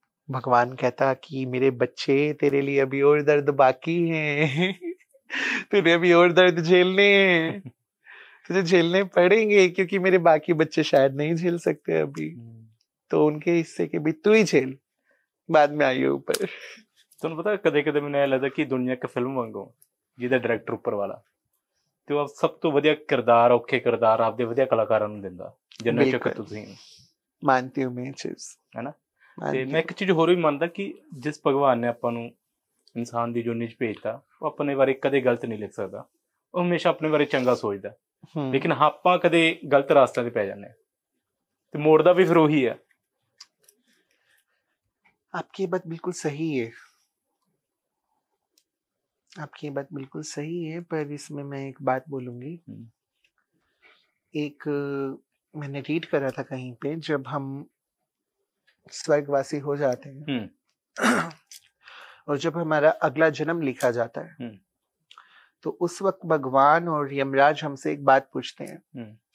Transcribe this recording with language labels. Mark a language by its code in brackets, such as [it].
[hi] भगवान कहता कि मेरे बच्चे तेरे लिए अभी और दर्द बाकी है तुझे अभी और दर्द झेलने हैं, तुझे झेलने पड़ेंगे, क्योंकि मेरे बाकी बच्चे शायद नहीं झेल सकते अभी, तो उनके हिस्से के भी तू ही झेल, बाद में आइए ऊपर। [pa] ਤੁਹਾਨੂੰ ਪਤਾ ਕਦੇ ਕਦੇ ਮੈਨੂੰ ਇਹ ਲੱਗਦਾ ਕਿ ਦੁਨੀਆ ਇੱਕ ਫਿਲਮ ਵਾਂਗੂ ਜਿਹਦਾ ਡਾਇਰੈਕਟਰ ਉੱਪਰ ਵਾਲਾ ਤੇ ਉਹ ਸਭ ਤੋਂ ਵਧੀਆ ਕਿਰਦਾਰ, ਔਖੇ ਕਿਰਦਾਰ ਆਪਦੇ ਵਧੀਆ ਕਲਾਕਾਰਾਂ ਨੂੰ ਦਿੰਦਾ, ਜਿੰਨਾ ਚਿਰ ਤੁਸੀਂ [hi] ਮਾਨਤੀ ਹੂੰ ਮੈਂ ਚੀਜ਼ [pa] ਹੈ ਨਾ। ਤੇ ਮੈਂ ਇੱਕ ਚੀਜ਼ ਹੋਰ ਵੀ ਮੰਨਦਾ ਕਿ ਜਿਸ ਭਗਵਾਨ ਨੇ ਆਪਾਂ ਨੂੰ ਇਨਸਾਨ ਦੀ ਜੂਨੀ 'ਚ ਭੇਜਤਾ, ਉਹ ਆਪਣੇ ਬਾਰੇ ਕਦੇ ਗਲਤ ਨਹੀਂ ਲਿਖ ਸਕਦਾ, ਉਹ ਹਮੇਸ਼ਾ ਆਪਣੇ ਬਾਰੇ ਚੰਗਾ ਸੋਚਦਾ। ਲੇਕਿਨ ਆਪਾਂ ਕਦੇ ਗਲਤ ਰਾਸਤਿਆਂ ਤੇ ਪੈ ਜਾਂਦੇ ਹਾਂ ਤੇ ਮੋੜਦਾ ਵੀ ਫਿਰ ਉਹੀ ਹੈ। [hi] आपकी ये बात बिल्कुल सही है, आपकी ये बात बिल्कुल सही है, पर इसमें मैं एक बात बोलूंगी। एक मैंने रीड करा था कहीं पे, जब हम स्वर्गवासी हो जाते हैं और जब हमारा अगला जन्म लिखा जाता है, तो उस वक्त भगवान और यमराज हमसे एक बात पूछते हैं।